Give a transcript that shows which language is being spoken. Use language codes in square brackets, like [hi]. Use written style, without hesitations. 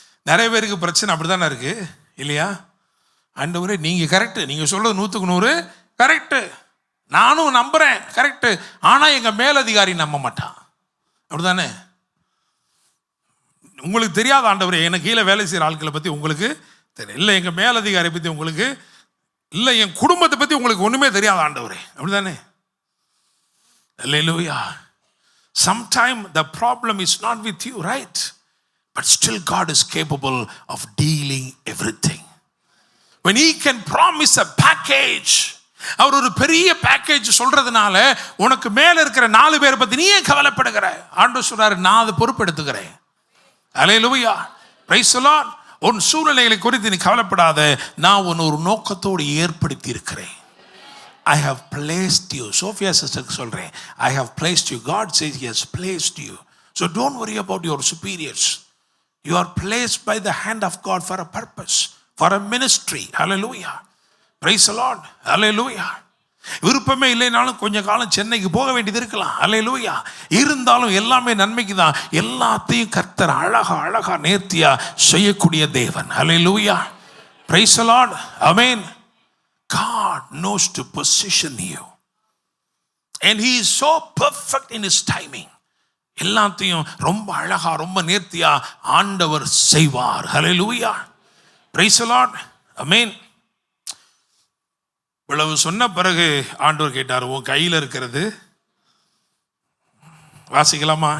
[ta] நிறைய பேருக்கு பிரச்சனை அப்படித்தானே இருக்கு, இல்லையா? ஆண்டவரே, நீங்க கரெக்ட், நீங்க சொல்றது 100க்கு 100 கரெக்ட், நானும் நம்புறேன் கரெக்ட், ஆனா எங்க மேலதிகாரி நம்ப மாட்டான். அப்படிதானே? உங்களுக்கு தெரியாத ஆண்டவரே, எனக்கு கீழே வேலை செய்கிற ஆட்களை பற்றி உங்களுக்கு தெரியும், இல்லை எங்கள் மேலதிகாரி பற்றி உங்களுக்கு, இல்லை என் குடும்பத்தை பற்றி உங்களுக்கு ஒன்றுமே தெரியாத ஆண்டவரே. அப்படிதானே? அல்லேலூயா. [en] Sometime the problem is not with you, right? But still God is capable of dealing everything. When he can promise a package, [ta] அவர் ஒரு பெரிய பேக்கேஜ் சொல்றதுனால உனக்கு மேல இருக்கிற 4 பேரை பத்தி நீ ஏன் கவலைப்படுகிற? ஆண்டவர் சொல்றாரு, நான் அதை பொறுப்பெடுத்துக்கிறேன். அல்லேலூயா, பிரைஸ் தி லார்ட். உன் சூழ்நிலைகளை குறித்து நீ கவலைப்படாத, நான் உன்னை ஒரு நோக்கத்தோடு ஏற்படுத்தி இருக்கிறேன். [en] I have placed you. Sophia sister [ta] சொல்றேன், [en] I have placed you. God says he has placed you. So don't worry about your superiors. You are placed by the hand of God for a purpose, for a ministry. Hallelujah, praise the Lord. Hallelujah. [ta] விருப்பமே இல்லைனாலும் கொஞ்ச காலம் சென்னைக்கு போக வேண்டியது இருக்கலாம். அல்லேலூயா. இருந்தாலும் எல்லாமே நன்மைக்கு தான். எல்லாத்தையும் கர்த்தர் அழகா நேர்த்தியா செய்யக்கூடிய தேவன். அல்லேலூயா, praise the Lord. Amen. [en] God knows to position you and he is so perfect in his timing. [ta] எல்லாத்தையும் ரொம்ப அழகா ரொம்ப நேர்த்தியா ஆண்டவர் செய்வார். அல்லேலூயா, பிரைஸ் தி லார்ட். ஆமென். இவ்வளவு சொன்ன பிறகு ஆண்டவர் கேட்டார், உன் கையில் இருக்கிறது, வாசிக்கலாமா?